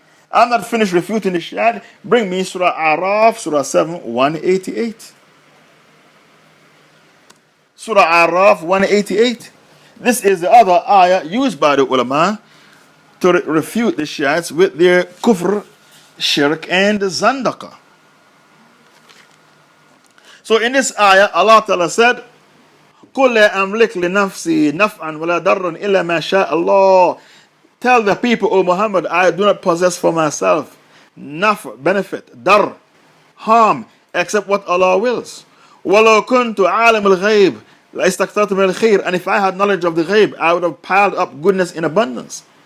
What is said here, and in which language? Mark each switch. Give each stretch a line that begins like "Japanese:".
English: I'm not finished refuting the Shad. Bring me Surah Araf, Surah 7, 188. Surah Araf 188. This is the other ayah used by the ulama to refute the Shiites with their kufr, shirk, and zandaqah. So in this ayah, Allah Ta'ala said,
Arabic: قُلْ لَا أَمْلِكْ لِنَفْسِي نَفْعًا وَلَا ضَرًّا إِلَّا مَا شَاءَ اللَّهُ.
English: Tell the people, O Muhammad, I do not possess for myself naf, benefit, dar, harm, except what Allah wills.
Arabic: وَلَوْ كُنْتُ عَالِمُ الْغَيْبِ لَإِسْتَكْثَرْتُ مِنَ الْخَيْرِ.
English: And if I had knowledge of the ghaib, I would have piled up goodness in abundance.